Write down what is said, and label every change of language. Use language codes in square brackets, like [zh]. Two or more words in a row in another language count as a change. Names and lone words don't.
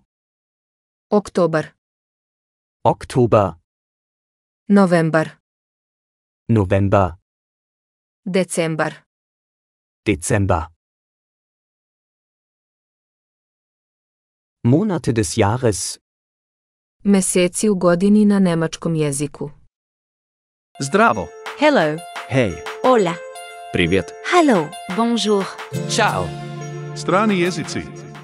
[sr] oktobar, [de] Oktober, [sr] novembar, [de] November, [sr] decembar. [de] Dezember. Monate des Jahres: [sr] Meseci u godini na nemačkom jeziku. Zdravo. Hello. Hej. Hola. Привет. Hello. Bonjour. Ćao. Strani jezici.